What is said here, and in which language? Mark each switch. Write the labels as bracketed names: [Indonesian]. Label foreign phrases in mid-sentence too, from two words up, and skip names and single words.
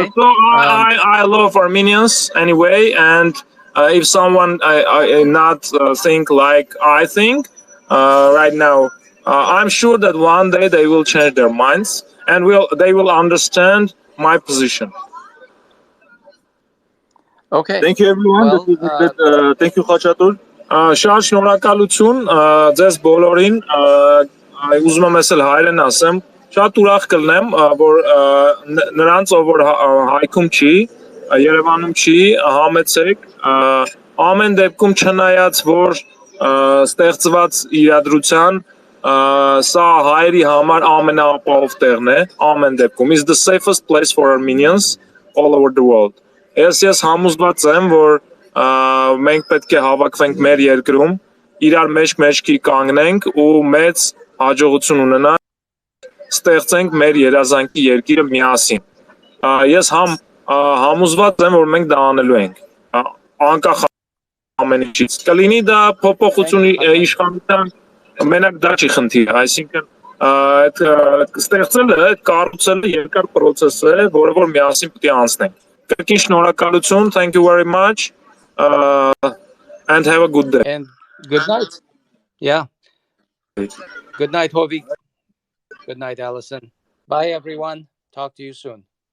[English] I love Armenians anyway, and if someone I not think like I think right now, I'm sure that one day they will change their minds and they will understand my position. Okay. Thank you, everyone. Well, Thank you, Khachatur. [Armenian] Շատ շնորհակալություն ձեզ բոլորին, ուզում եմ ասել հայերեն ասեմ, շատ ուրախ կլնեմ, որ նրանց ով որ հայքում չի, Երևանում չի, համեցեք, ամեն դեպքում չնայած որ ստեղծված իրադրության, սա հայերի համար ամենաապահով տեղն է, ամեն դեպքում [English] is the safest place for Armenians all over the world. [Armenian] Ես համոզված եմ, որ մենք պետք է հավաքվենք մեր երկրում, իրար մեջքի կանգնենք ու մեծ հաջողություն ունենանք, ստեղծենք մեր երազանքի երկիրը միասին։ Ես համոզված եմ, որ մենք դա անելու ենք, անկախ ամեն ինչից։ Կլինի դա փոփոխություն իշխանության, մենակ դա չի խնդիրը, այսինքն այդ ստեղծելը, այդ կառուցելը երկար process է, որը որ միասին պետք է անցնենք։ Կրկին շնորհակալություն, [English] thank you very much. And have a good day. and good night. Yeah. Good night, Hovik. Good night, Allison. Bye, everyone. Talk to you soon.